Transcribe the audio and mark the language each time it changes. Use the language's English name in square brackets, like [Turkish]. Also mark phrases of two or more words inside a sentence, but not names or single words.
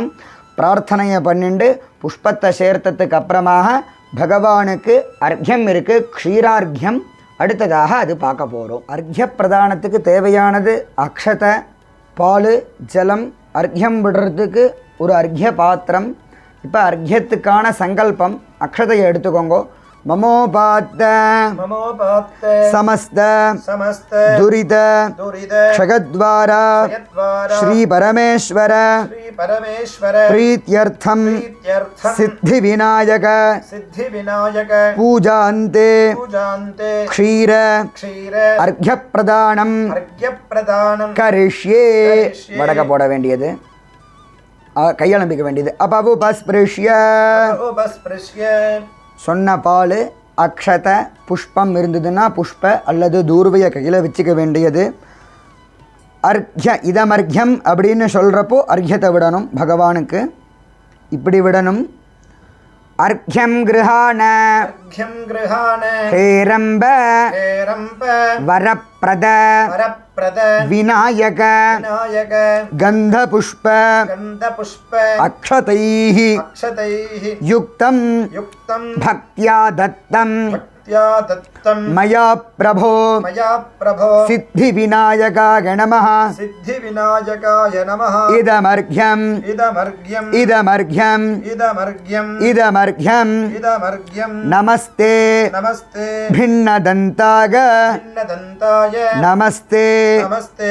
[Tamil] பிரார்த்தனையை பண்ணிண்டு புஷ்பத்தை சேர்த்ததுக்கு அப்புறமாக பகவானுக்கு அர்க்யம் இருக்குது, க்ஷீரார்க்யம். அடுத்ததாக அது பார்க்க போகிறோம். அர்க்ய பிரதானத்துக்கு தேவையானது அக்ஷதை, பால், ஜலம். அர்க்யம் விடுறதுக்கு ஒரு அர்க்ய பாத்திரம். இப்போ அர்க்யத்துக்கான சங்கல்பம், அக்ஷதையை எடுத்துக்கோங்க. [Sanskrit] மமோபாத்த ममोपात्त சமஸ்த समस्त துரித दुरित ஷகத்வாரா यद्वारा श्री परमेश्वर श्री परमेश्वर பிரீத்யர்த்தம் प्रीत्यर्थं சித்தி விநாயக सिद्धि विनायक பூஜாந்தே पूजान्ते க்ஷீர क्षीर अर्घ्य प्रदानम् अर्घ्य प्रदानं கரிஷ்யே கரிஷ்யே. [Tamil] வடக போட வேண்டியது கையெழும்பிக்க வேண்டியது அபவுபஸ்பிருஷ்ய [Sanskrit] उपस्पृश्य [Tamil] சொன்ன பால் அக்ஷத புஷ்பம் இருந்ததுன்னா புஷ்ப அல்லது தூர்வையை கையில் வச்சுக்க வேண்டியது [Sanskrit] अर्घ्य इदमर्घ्यम् [Tamil] அப்படின்னு சொல்கிறப்போ அர்க்யத்தை விடணும் பகவானுக்கு இப்படி விடணும் [Sanskrit] अर्घ्यम् गृहाण अर्घ्यं गृहाण ஹேரம்ப हेरम्प வரப்பிரத वरप्रद விநாயக विनायक கந்தபுஷ்ப गन्धपुष्प அக்ஷதைः अक्षतैः யுக்தம் युक्तं भक्त्या दत्तम् भक्त्या दत्तं मया प्रभो मया प्रभो सिद्धि विनायकाय नमः सिद्धिविनायकाय नमः இதமர்க்யம் इदमर्घ्यम् இதமர்க்யம் इदमर्घ्यम् இதமர்க்யம் इदमर्घ्यम् நமஸ்தே नमस्ते भिन्नदन्ताग भिन्नदन्ताय நமஸ்தே नमस्ते